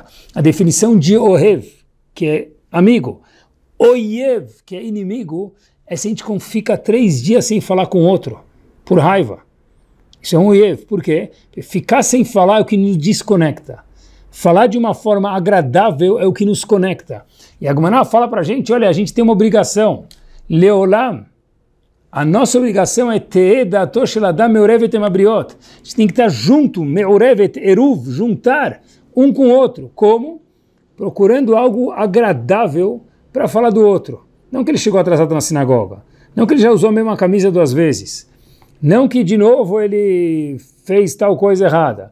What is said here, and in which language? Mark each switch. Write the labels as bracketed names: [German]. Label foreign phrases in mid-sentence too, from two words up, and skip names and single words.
[Portuguese] A definição de Ohev, que é amigo, Oyev, que é inimigo, é se a gente fica 3 dias sem falar com o outro, por raiva. Isso é um Oyev. Por quê? Porque ficar sem falar é o que nos desconecta. Falar de uma forma agradável é o que nos conecta. E a Gemara fala para a gente, olha, a gente tem uma obrigação. Leolam, a nossa obrigação é [Hebrew] תהא דעתו של אדם מעורבת עם הבריות. [Portuguese] A gente tem que estar junto, meurevet, eruv, juntar um com o outro. Como? Procurando algo agradável para falar do outro. Não que ele chegou atrasado na sinagoga. Não que ele já usou a mesma camisa 2 vezes. Não que de novo ele fez tal coisa errada.